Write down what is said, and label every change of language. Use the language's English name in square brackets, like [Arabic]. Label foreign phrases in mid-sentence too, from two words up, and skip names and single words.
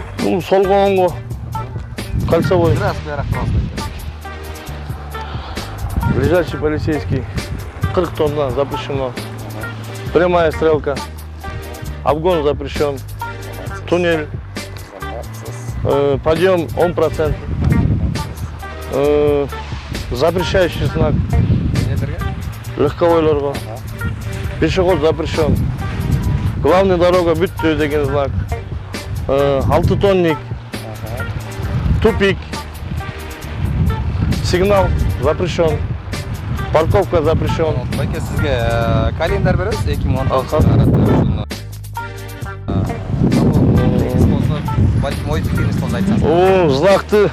[Kyrgyz] Бул сол коңго кольцевой. [Russian] Ближайший полицейский. 40 тонна запрещено. Прямая стрелка. Обгон запрещен. Туннель. Подъем 1%. Запрещающий знак. Легковойлорго. Пешеход запрещен. Главная дорога [Kyrgyz] бүттү деген знак. 6 тонник. [Russian] Тупик. Сигнал запрещен. Парковка запрещен. [Kyrgyz] Байке сизге календарь беребиз 2019 балким ой пикириңиз болсо айтсаңыз.